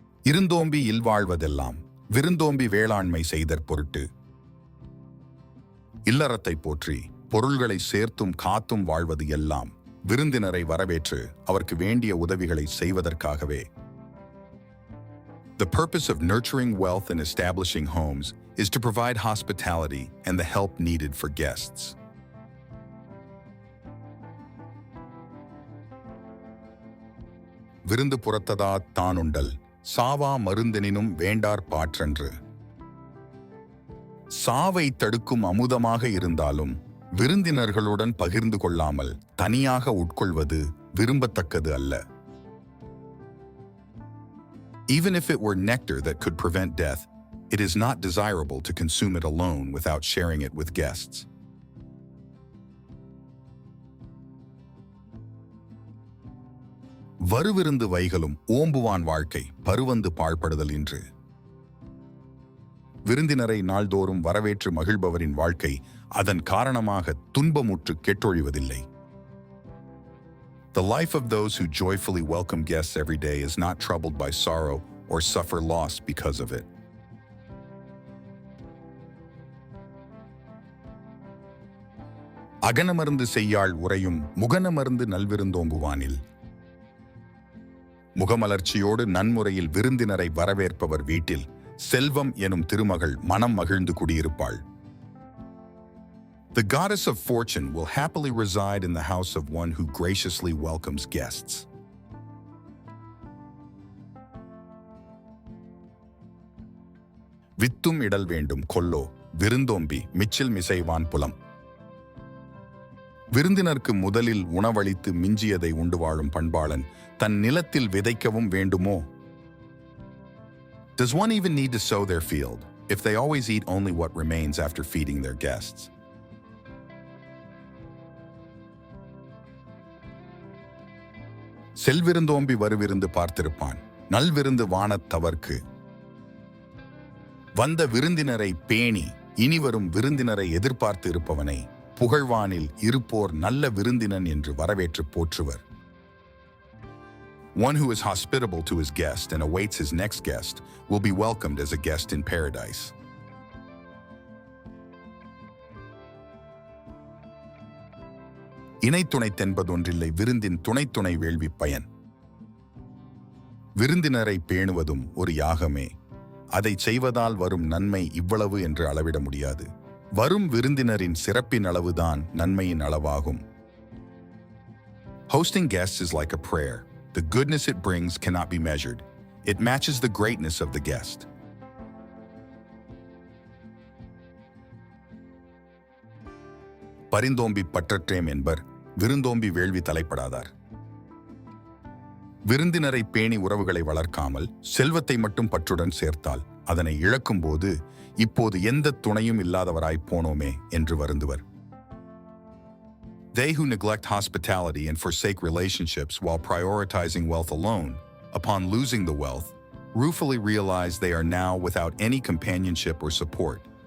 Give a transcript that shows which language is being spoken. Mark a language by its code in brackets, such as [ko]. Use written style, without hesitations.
[ta] இருந்தோம்பி இல்வாழ்வதெல்லாம் விருந்தோம்பி வேளாண்மை செய்தற் பொருட்டு. இல்லறத்தை போற்றி பொருள்களை சேர்த்தும் காத்தும் வாழ்வது எல்லாம் விருந்தினரை வரவேற்று அவருக்கு வேண்டிய உதவிகளை செய்வதற்காகவே. [en] The purpose of nurturing wealth and establishing homes is to provide hospitality and the help needed for guests. [ta] விருந்து புறத்ததா தானுண்டல் சாவா மருந்தெனினும் வேண்டார் பாற்றன்று. சாவை தடுக்கும் அமுதமாக இருந்தாலும் விருந்தினர்களுடன் பகிர்ந்து கொள்ளாமல் தனியாக உட்கொள்வது விரும்பத்தக்கது அல்ல. [en] Even if it were nectar that could prevent death, it is not desirable to consume it alone without sharing it with guests. [ta] வருவிருந்து வைகலும் ஓம்புவான் வாழ்க்கை பருவந்து பாழ்படுதல் இன்று. விருந்தினரை நாள்தோறும் வரவேற்று மகிழ்பவரின் வாழ்க்கை அதன் காரணமாக துன்பமுற்று கெட்டொழிவதில்லை. [en] The life of those who joyfully welcome guests every day is not troubled by sorrow or suffer loss because of it. [ta] அகனமருந்து செய்யாள் உரையும் முகனமருந்து நல்விருந்தோம்புவானில். முகமலர்ச்சியோடு நன்முறையில் விருந்தினரை வரவேற்பவர் வீட்டில் செல்வம் எனும் திருமகள் மனம் மகிழ்ந்து குடியிருப்பாள். [en] The goddess of fortune will happily reside in the house of one who graciously welcomes guests. [ta] வித்தும் இடல் வேண்டும் கொல்லோ விருந்தோம்பி Mitchell மிசைவான் புலம். விருந்தினருக்கு முதலில் உணவளித்து மிஞ்சியதை உண்டு வாழும் பண்பாளன் தன் நிலத்தில் விதைக்கவும் வேண்டுமோ? [en] Does one even need to sow their field if they always eat only what remains after feeding their guests? [ta] செல்விருந்தோம்பி வருவிருந்து பார்த்திருப்பான் நல்விருந்து வானத் தவர்க்கு. வந்த விருந்தினரை பேணி இனிவரும் விருந்தினரை எதிர்பார்த்து இருப்பவனை புகழ்வானில் இருப்போர் நல்ல விருந்தினன் என்று வரவேற்று போற்றுவர். [en] One who is hospitable to his guest and awaits his next guest will be welcomed as a guest in paradise. [ta] இணைத்துணை தென்பதொன்றில்லை விருந்தின் துணைத்துணை வேள்வி பயன். விருந்தினரை பேணுவதும் ஒரு யாகமே. அதை செய்வதால் வரும் நன்மை இவ்வளவு என்று அளவிட முடியாது. வரும் விருந்தினரின் சிறப்பின் அளவுதான் நன்மையின் அளவாகும். [en] Hosting guests is like a prayer. The goodness it brings cannot be measured. It matches the greatness of the guest. [ta] பரிந்தோம்பி பற்றற்றேம் என்பர் விருந்தோம்பி வேள்வி தலைப்படாதார். விருந்தினரை பேணி உறவுகளை வளர்க்காமல் செல்வத்தை மட்டும் பற்றுடன் சேர்த்தால் அதனை இழக்கும்போது இப்போது எந்த துணையும் இல்லாதவராய் போனோமே என்று வருந்துவர். [en] They who neglect hospitality and forsake relationships while prioritizing wealth alone, upon losing the wealth, ruefully realize they are now without any companionship or support.